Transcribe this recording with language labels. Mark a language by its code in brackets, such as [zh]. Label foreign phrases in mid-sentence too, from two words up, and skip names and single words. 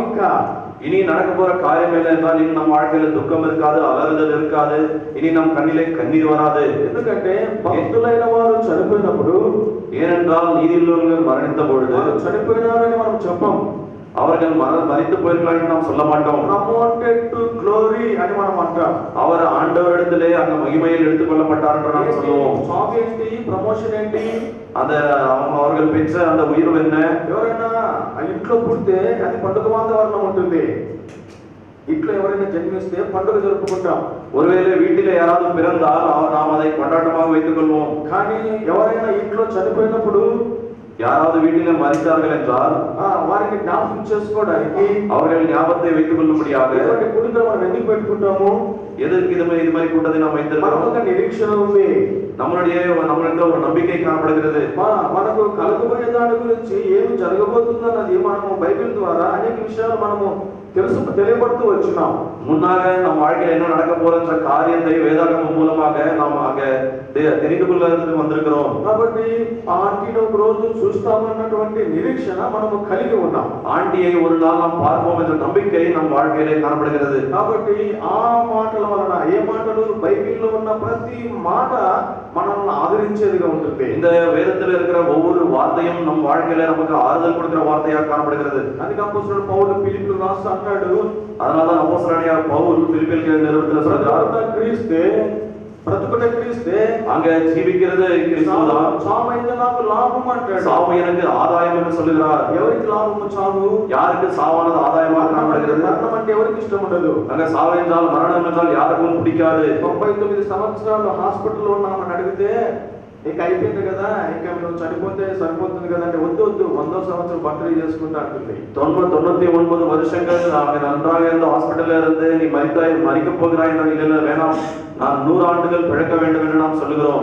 [te] ఇంకా [ta] இனி நடக்க போற காரியம் என்ன என்றால், இனி நம் வாழ்க்கையில துக்கம் இருக்காது, அலறுதல் இருக்காது, இனி நம் கண்ணிலே கண்ணீர் வராது. [te] ఎందుకంటే భక్తులైన వారు చనిపోయినప్పుడు, [ta] ஏனென்றால் நீதியுள்ளவர்கள் மரணித்த பொழுது [te] చనిపోయినారని మనం చెప్పం, [ta] அவர்கள் மரித்து போயிருக்கலாம் நாம் சொல்ல மாட்டோம். [en] promoted to glory [te] అని మనం అంటాం. [ta] அவர் ఆండవరిடத்திலே அங்க மகிமையில் எடுத்துக் கொள்ளப்பட்டார் என்று நாம் சொல்லுவோம். [te] జాబ్ ఏంటి? ప్రమోషన్ ఏంటి? [ta] அந்த அவர்கள் பெற்ற அந்த உயர்வு என்ன? [te] ఎవరైనా ఇంట్లో పుడితే అది పండుగ వాతావరణం ఉంటుంది. ఇంట్లో ఎవరైనా జన్మిస్తే పండుగ జరుపుకుంటాం. [ta] ஒருவேளை வீட்டிலே யாராவது பிறந்தால் நாம் அதை கொண்டாட்டமாக வைத்துக் கொள்வோம். [te] కానీ ఎవరైనా ఇంట్లో చనిపోయినప్పుడు, [ta] யாராவது வீட்டிலே மரித்தார்கள் என்றால் [te] వారిని జ్ఞాపకం చేసుకోవడానికి, [ta] அவர்கள் ஞாபகத்தை வைத்துக் கொள்ளும்படியாக [te] కుటుంబం మనం ఎందుకు పెట్టుకుంటాము? [ta] எதற்கு இது மாதிரி கூட்டத்தை நாம் வைத்திருக்கிறோம்? [te] మనకు నిరీక్షణ ఉంది, [ta] நம்மளுக்கு ஒரு நம்பிக்கை காணப்படுகிறது. [te] మనకు కలగబోయే దాని గురించి ఏమి జరగబోతుందన్నది మనము బైబిల్ ద్వారా అనేక విషయాలు మనము తెలియబడుతూ వచ్చినాం. [ta] முன்னாக நம் வாழ்க்கையில் என்ன நடக்க போற காரியத்தை வேதாகமம் மூலமாக நாம் அங்க தெரிந்து கொள்வதற்கு வந்திருக்கிறோம். [te] కాబట్టి ఆంటీని ఒక రోజు చూస్తామన్నటువంటి నిరీక్షణ మనము కలిగి ఉన్నాం. [ta] ஆண்டியை ஒரு நாள் நாம் பார்ப்போம் என்ற நம்பிக்கை நம் வாழ்க்கையிலே காணப்படுகிறது. [te] కాబట్టి ఆ మాటల వలన, ఏ మాటలు బైబిల్లో ఉన్న ప్రతి మాట మనల్ని ఆదరించేదిగా ఉంటుంది. [ta] இந்த வேதத்தில் இருக்கிற ஒவ்வொரு வார்த்தையும் நம் வாழ்க்கையில நமக்கு ஆறுதல் கொடுக்கிற வார்த்தையாக காணப்படுகிறது. [te] అందుకే అపోస్తలుడు పౌలు ఫిలిప్పీయులకు రాస్తూ అంటాడు, [ta] அதனாலதான் அப்போஸ்தலனாகிய பவுல் பிலிப்பியர் நிருபத்தில் சொல்றார், [te] క్రీస్తే, బ్రతుకుట క్రీస్తే, [ta] அங்க ஜீவிக்கிறது கிறிஸ்துதான், [te] చావు అయితే నాకు లాభం అంటాడు. [ta] சாவு எனக்கு ஆதாயம் என்று சொல்லுகிறார். [te] ఎవరికి లాభము చావు? [ta] யாருக்கு சாவானது ஆதாயமாக காணப்படுகிறது? [te] మరణం అంటే ఎవరికి ఇష్టం ఉండదు. [ta] அங்க சாவு என்றால், மரணம் என்றால் யாருக்கும் பிடிக்காது. [te] 99 సంవత్సరాలు హాస్పిటల్లో ఉన్నామని అడిగితే ఇక అయిపోయింది కదా, ఇంకా నువ్వు చనిపోతే సరిపోతుంది కదా అంటే వద్దు వద్దు 100వ సంవత్సరం బర్త్డే చేసుకుంటా అంటుంది. [ta] 99 வருஷங்கள் நான் நன்றாக இருந்த ஹாஸ்பிட்டல்ல இருந்து நீ மறிக்க போகிறாய் இல்லை வேணாம், நான் 100 ஆண்டுகள் பிழைக்க வேண்டும் என்று நாம் சொல்லுகிறோம்.